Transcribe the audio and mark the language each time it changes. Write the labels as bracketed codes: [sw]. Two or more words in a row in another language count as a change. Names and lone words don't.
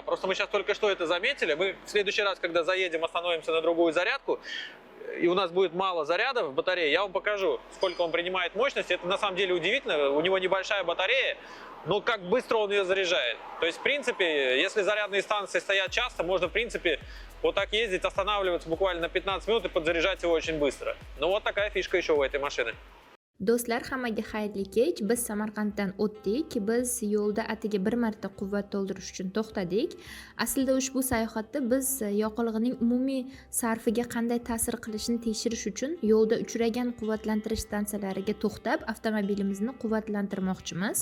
[ru] Просто мы сейчас только что это заметили. Мы в следующий раз, когда заедем, остановимся на другую зарядку, и у нас будет мало заряда в батарее, я вам покажу, сколько он принимает мощности. Это на самом деле удивительно. У него небольшая батарея, но как быстро он ее заряжает. То есть, в принципе, если зарядные станции стоят часто, можно, в принципе, вот так ездить, останавливаться буквально на 15 минут и подзаряжать его очень быстро. Ну, вот такая фишка еще у этой машины. [uz] Do'stlar, hammaga xayrli kech. Biz Samarqanddan o'tdik. Biz yo'lda atigi bir marta quvvat to'ldirish uchun to'xtadik. Aslida ushbu sayohatda biz yoqilg'ining umumiy sarfiga qanday ta'sir qilishini tekshirish uchun yo'lda uchragan quvvatlantirish stansiyalariga to'xtab, avtomobilimizni quvvatlantirmoqchimiz.